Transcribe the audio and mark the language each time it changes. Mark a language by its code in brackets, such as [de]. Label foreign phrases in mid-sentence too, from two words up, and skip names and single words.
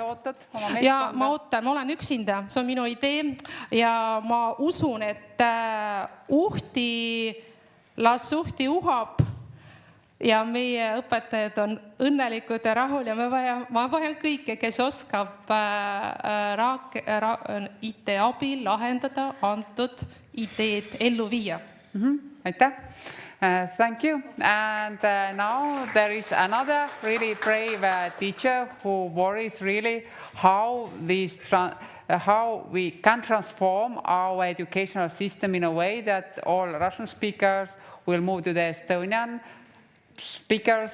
[et] Ja ma olen üksinda, see on minu idee ja ma usun, et Las Uhti uhab ja meie õpetajad on õnnelikud ja rahul ja ma vajan kõike, kes oskab IT abil lahendada antud ideed ellu viia. Aitäh! [en] Thank you. And now there is another really brave teacher who worries really how we can transform our educational system in a way that all Russian speakers will move to the Estonian speakers.